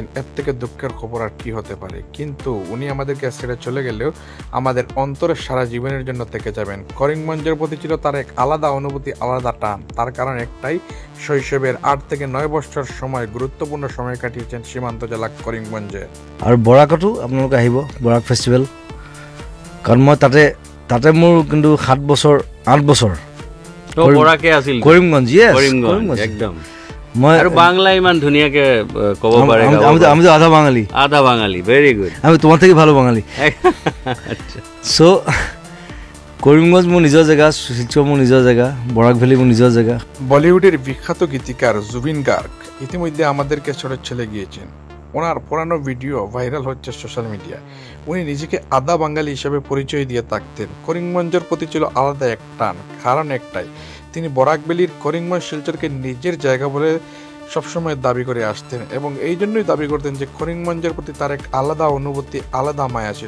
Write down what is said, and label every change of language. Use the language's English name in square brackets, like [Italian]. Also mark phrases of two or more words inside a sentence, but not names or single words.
[Bangla] এর থেকে দুঃখের খবর আর কি হতে পারে। কিন্তু উনি আমাদেরকে ছেড়ে চলে গেলেও আমাদের অন্তরে সারা জীবনের জন্য থেকে যাবেন। করিমগঞ্জের প্রতি ছিল তার এক আলাদা অনুভূতি, আলাদা টান। তার কারণ একটাই, শৈশবের 8 থেকে 9 বছর সময় গুরুত্বপূর্ণ সময় কাটিয়েছেন সীমান্ত জেলা করিমগঞ্জে। [Assamese] আৰু বৰাকতো আপোনালোকে আহিব, বৰাক ফেষ্টিভেল, কাৰণ মই তাতে মোৰ কিন্তু 8 বছৰ বৰাকে আছিল কৰিমগঞ্জ। কৰিমগঞ্জ একদম। মই আৰু বাংলা ইমান ধুনীয়াকে ক'ব পাৰে। [Bangla] আমি তো আধা বাঙালি, [English] very good. [Bangla] আমি তোমার থেকে ভালো বাঙালি। [Assamese] সো কৰিমগঞ্জ মোৰ নিজৰ জেগা, শিলচৰ মোৰ নিজৰ জেগা, বৰাক ভেলি মোৰ নিজৰ জেগা। [Bangla] বলিউডের বিখ্যাত গীতিকার জুবিন গার্গ ইতিমধ্যে আমাদেরকে ছেড়ে চলে গিয়েছেন। ওনার পুরানো ভিডিও ভাইরাল হচ্ছে [English] social media. [Bangla] উনি নিজেকে আধা বাঙালি হিসেবে পরিচয় দিয়ে থাকতেন। করিমগঞ্জের প্রতি ছিল আলাদা এক টান, কারণ একটাই, তিনি বরাকবেলির করিমগঞ্জ শিলচরকে নিজের জায়গা বলে সবসময় দাবি করে আসতেন এবং এই জন্যই দাবি করতেন যে করিমগঞ্জের প্রতি তার এক আলাদা অনুভূতি, আলাদা মায়া ছিল।